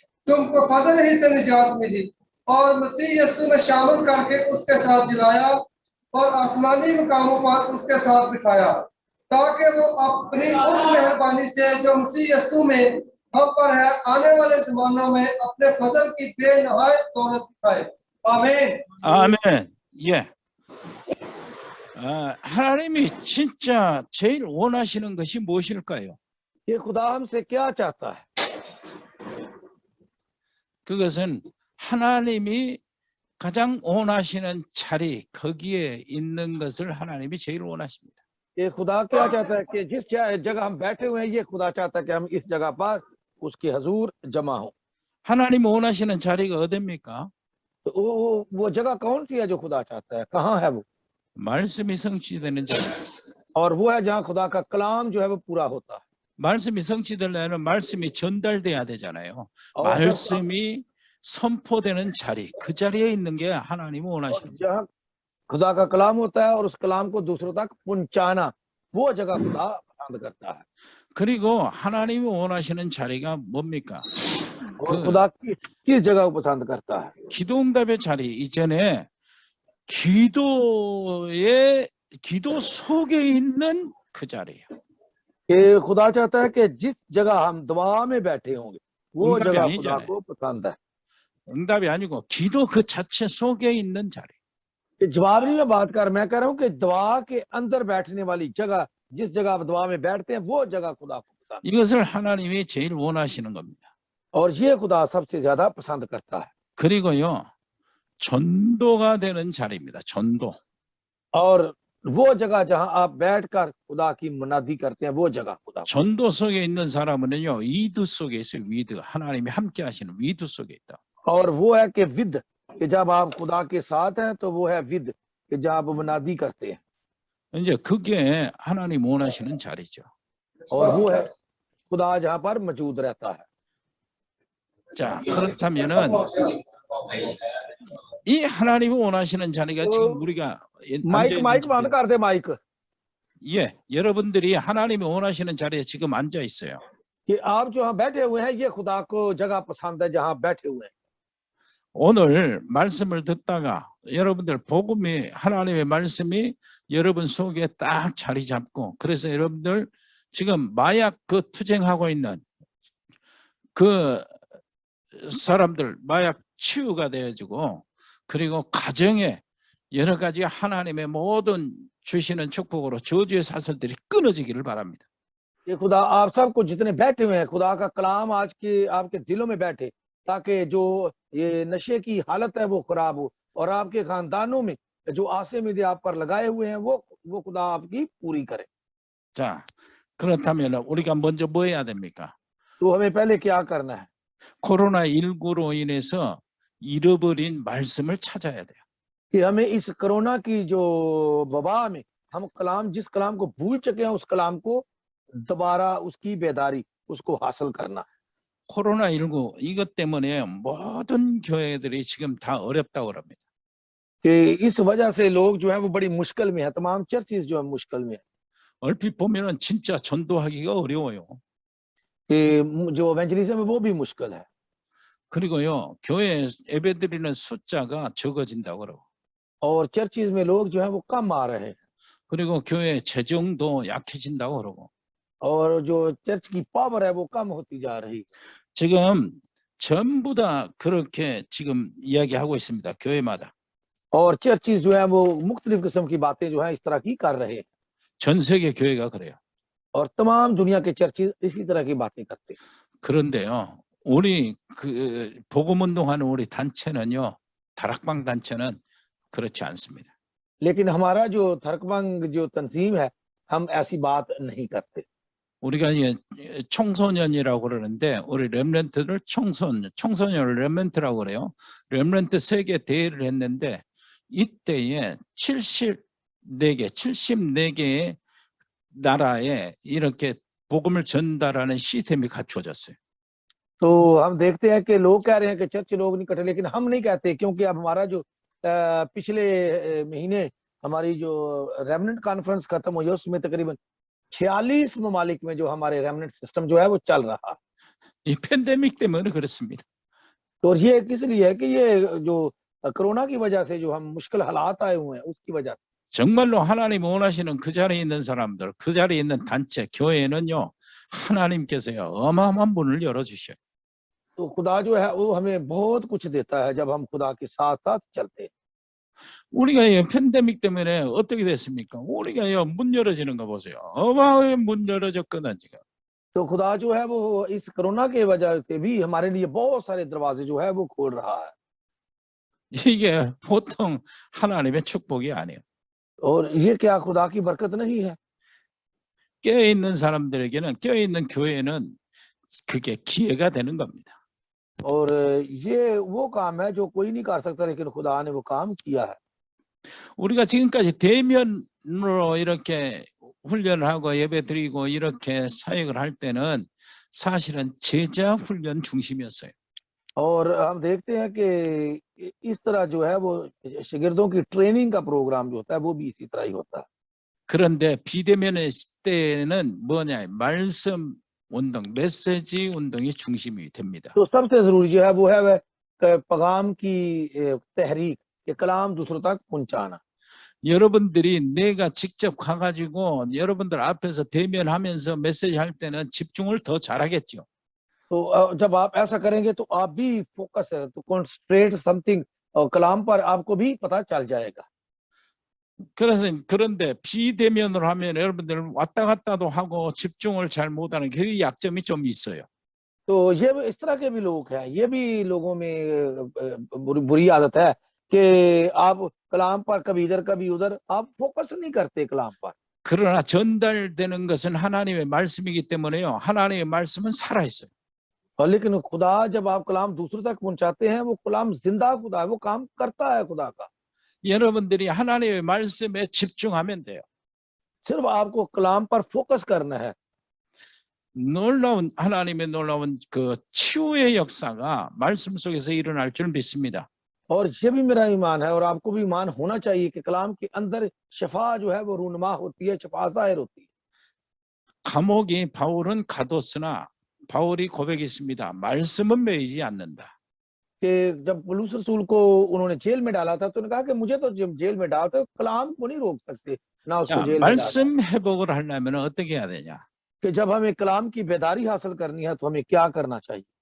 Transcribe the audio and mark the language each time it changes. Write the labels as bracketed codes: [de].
[hi] तुमको फजल ही से निजात मिली और मसीह यीशु में शामिल करके उसके साथ जिलाया और आसमानी मुकामों पर उसके साथ बिठाया, ताकि वो अपनी उस मेहरबानी से जो मसीह यीशु में हम पर है आने वाले जमानों में अपने फजल की बेनहायत दौलत दिखाए। आमीन। [ko] 아멘. 예. 하나님이 진짜 제일 원하시는 것이 무엇일까요? [hi] ये खुदा हमसे क्या चाहता है? [ko] 그것은 하나님이 가장 원하시는 자리, 거기에 있는 것을 하나님이 제일 원하십니다. [hi] ये खुदा क्या चाहता है कि जिस जगह हम बैठे हुए हैं, ये खुदा चाहता है कि हम इस जगह पर उसके हजूर जमा हो। [ko] 하나님 원하시는 자리가 어디입니까? [hi] तो वो जगह कौन सी है जो खुदा चाहता है? कहाँ है वो? [ko] 말씀이 성취되는 자리. [hi] और वो है जहाँ खुदा का कलाम जो है वो पूरा होता है। [ko] 말씀이 성취되려면 말씀이 전달돼야 되잖아요. [hi] और [ko] 말씀이 선포되는 자리, 그 자리에 있는 게 하나님 원하십니다. [hi] जहाँ खुदा का कलाम होता है और उस कलाम को दूसरों तक पहुंचाना, वो जगह खुदा पसंद करता है। [ko] 그리고 하나님이 원하시는 자리가 뭡니까? [hi] और खुदा किस जगह को पसंद करता है? [ko] 기도응답의 자리 이전에 기도 속에 있는 그 자리예요. [hi] कि खुदा चाहता है कि जिस जगह हम दुआ में बैठे होंगे, वो [ko] 응답이 [hi] जगह खुदा [ko] 아니잖아요. [hi] को पसंद है। [ko] 응답이 아니고 기도 그 자체 속에 있는 자리. [hi] कि जवाब नहीं मैं बात कर, मैं कह रहा हूँ कि दुआ के अंदर बैठने वाली जगह, जिस जगह आप दुआ में बैठते हैं, वो जगह खुदा को पसंद है। [ko] 이것을 하나님이 제일 원하시는 겁니다. [hi] और ये खुदा सबसे ज्यादा पसंद करता है। [ko] 그리고요, 전도가 되는 자리입니다. 전도. [hi] और वो जगह जहां आप बैठकर खुदा की मुनादी करते हैं, वो जगह खुदा। [ko] 전도 속에 있는 사람은요, 위드 속에 있어요. 위드. 하나님이 함께 하시는 위드 속에 있다. [hi] और वो है कि विद, कि जब आप खुदा के साथ हैं तो वो है विद, कि जब आप मुनादी करते हैं। [ko] 이제 그게 하나님 원하시는 자리죠. [hi] और वो है खुदा जहां पर मौजूद रहता है। [ko] 자, 그렇다면은 이 하나님이 원하시는 자리가 지금 우리가 [hi] माइक माइक बंद कर दे माइक। [ko] 예, 여러분들이 하나님이 원하시는 자리에 지금 앉아 있어요. [hi] कि आप जो यहाँ बैठे हुए हैं, ये खुदा को जगह पसंद है जहाँ बैठे हुए हैं। [ko] 오늘 말씀을 듣다가 여러분들 복음이 하나님의 말씀이 여러분 속에 딱 자리 잡고, 그래서 여러분들 지금 마약 그 투쟁하고 있는 그 사람들 마약 치유가 되어지고, 그리고 가정에 여러 가지 하나님의 모든 주시는 축복으로 저주의 사슬들이 끊어지기를 바랍니다. [hi] ये खुदा आप सबको जितने बैठे हुए हैं, खुदा का कलाम आज के आपके दिलों में बैठे, ताकि जो ये नशे की हालत है वो खराब हो, और आपके खानदानों में जो आसे में आप पर लगाए हुए हैं वो खुदा आपकी पूरी करे। [ko] 자, 그렇다면 우리가 먼저 뭐 해야 됩니까? [hi] तो हमें पहले क्या करना है? [ko] 코로나19로 인해서 잃어버린 말씀을 찾아야 돼요. [hi] कि हमें इस कोरोना की जो वबा में हम कलाम, जिस कलाम को भूल चुके हैं, उस कलाम को दोबारा उसकी बेदारी उसको हासिल करना। [ko] 코로나19 이것 때문에 모든 교회들이 지금 다 어렵다고 합니다. [hi] कि इस वजह से लोग जो है वो बड़ी मुश्किल में है, तमाम चर्चेस जो है मुश्किल में है। [ko] 얼핏 보면은 진짜 전도하기가 어려워요. [hi] कि जो एवेंजलिज्म है वो भी मुश्किल है। [ko] 그리고요, 교회 예배드리는 숫자가 적어진다고 그러고, [hi] और चर्चेस में लोग जो है वो कम आ रहे हैं, [ko] 그리고 교회 재정도 약해진다고 그러고, [hi] और जो चर्च की पावर है वो कम होती जा रही। [ko] 지금 전부 다 그렇게 지금 이야기하고 있습니다. 교회마다. [hi] और चर्चेस जो है वो मुख्तलिफ किस्म की बातें जो है इस तरह की कर रहे हैं। [ko] 전 세계 교회가 그래요. [hi] और तमाम दुनिया के चर्च इसी तरह की बातें करते हैं। [ko] 그런데요, 우리 그 복음 운동하는 우리 단체는요, 다락방 단체는 그렇지 않습니다. [hi] लेकिन हमारा जो थरकबंग जो तंजीम है, हम ऐसी बात नहीं करते। [ko] 우리가 이제 청소년이라고 그러는데 우리 렘넌트를 청소년을 렘넌트라고 그래요. 렘넌트 세계 대회를 했는데 이때에 74개의 나라에 이렇게 복음을 전달하는 시스템이 갖추어졌어요. [hi] तो हम देखते हैं कि लोग कह रहे हैं कि चर्च लोग नहीं कटे, लेकिन हम नहीं कहते, क्योंकि अब हमारा जो पिछले महीने हमारी जो रेमनेंट कॉन्फ्रेंस खत्म हुई, उसमें तकरीबन 46 ममालिक में जो हमारे रेमनेंट सिस्टम जो है वो चल रहा है। [ko] 이 팬데믹 때문에 그렇습니다. [hi] तो ये किस लिए है कि ये जो कोरोना की वजह से जो हम मुश्किल हालात आए हुए हैं, उसकी वजह से। [ko] 정말로 하나님 원하시는 그 자리에 있는 사람들, 그 자리에 있는 단체, 교회는요, 하나님께서요, 어마어마한 문을 열어주셔요. [hi] तो खुदा जो है वो हमें बहुत कुछ देता है जब हम खुदा के साथ साथ चलते हैं। [ko] 우리가 이 팬데믹 때문에 어떻게 됐습니까? 우리가 문 열어지는 거 보세요. 어마어마한 문 열어졌거든 지금. [hi] तो खुदा जो है वो इस कोरोना के वजह से भी हमारे लिए बहुत सारे दरवाजे जो है वो खोल रहा है। [ko] 이게 보통 하나님의 축복이 아니에요. [hi] और ये क्या खुदा की बरकत नहीं है? [ko] 깨어 있는 사람들에게는, 깨어 있는 교회는 그게 기회가 되는 겁니다. [hi] और ये वो काम है जो कोई नहीं कर सकता, लेकिन खुदा ने वो काम किया है। [ko] 우리가 지금까지 대면으로 이렇게 훈련을 하고 예배드리고 이렇게 사역을 할 때는 사실은 제자 훈련 중심이었어요. [hi] और हम देखते हैं कि इस तरह जो है वो शागिर्दों की ट्रेनिंग का प्रोग्राम जो होता है वो भी इसी तरह ही होता है। [ko] 그런데 비대면의 때는 뭐냐, 말씀 운동, 메시지 운동이 중심이 됩니다. [hi] तो सबसे जरूरी जो है वो है वह पैगाम की तहरीक, ये कलाम दूसरों तक पहुंचाना। [ko] 여러분들이 내가 직접 가가지고 여러분들 앞에서 대면하면서 메시지 할 때는 집중을 더 잘하겠죠. [hi] तो जब आप ऐसा करेंगे तो आप भी फोकस है, तो [en] concentrate something [hi] और कलाम पर आपको भी पता चल जाएगा। [ko] 그런데 비대면으로 하면 여러분들 왔다 갔다도 하고 집중을 잘 못하는 그 약점이 좀 있어요. [hi] तो ये इस तरह के भी लोग हैं, ये भी लोगों में बुरी आदत है कि आप कलाम पर कभी इधर कभी उधर, आप फोकस नहीं करते कलाम पर। [ko] 그러나 전달되는 것은 하나님의 말씀이기 때문에요. 하나님의 말씀은 살아 있어요. [hi] और लेकिन खुदा जब आप कलाम दूसरों तक पहुंचाते हैं, वो कलाम जिंदा खुदा है, वो काम करता है खुदा का। [ko] 여러분들이 하나님의 말씀에 집중하면 돼요. [hi] सिर्फ आपको कलाम पर फोकस करना है। [ko] 놀라운 하나님의 놀라운 그 치유의 역사가 말씀 속에서 일어날 줄 믿습니다. [hi] और ये भी मेरा ईमान है, और आपको भी ईमान होना चाहिए कि कलाम के अंदर शफा जो है वो रूनमा होती है, शफा जाहिर होती है। [ko] 감옥이 바울은 가뒀으나 바울이 고백했습니다. 말씀은 매이지 않는다. [hi] कि जब पौलुस रसूल को उन्होंने जेल में डाला था, तो उन्होंने कहा कि मुझे तो जेल में डालते हो, कलाम को नहीं रोक सकते, ना उसको [ko] 자, [hi] जेल में डालते। [ko] 말씀 회복을 하려면 어떻게 해야 되냐? [hi] कि जब हमें कलाम की बेदारी हासिल करनी है तो हमें क्या करना चाहिए?